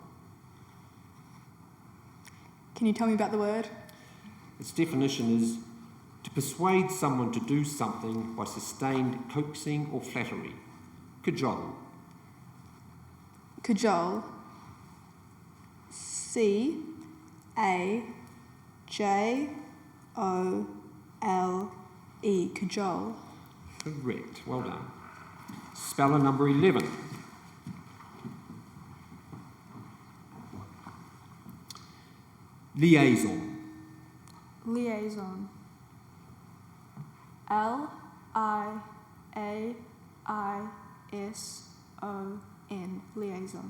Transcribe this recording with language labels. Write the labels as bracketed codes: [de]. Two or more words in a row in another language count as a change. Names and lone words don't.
[en] Can you tell me about the word? Its definition is to persuade someone to do something by sustained coaxing or flattery. Cajole. Cajole. C-A-J-O-L-E. Cajole. Correct. Well done. Speller number 11. Liaison. Liaison. L-I-A-I-S-O-N. Liaison.